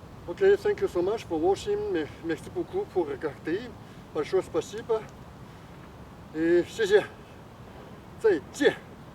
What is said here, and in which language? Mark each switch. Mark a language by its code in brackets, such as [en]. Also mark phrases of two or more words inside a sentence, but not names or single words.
[en] OK, thank you so much for watching. [fr] Merci beaucoup pour regarder. [ru] Большое спасибо. И [zh] 谢谢。再见。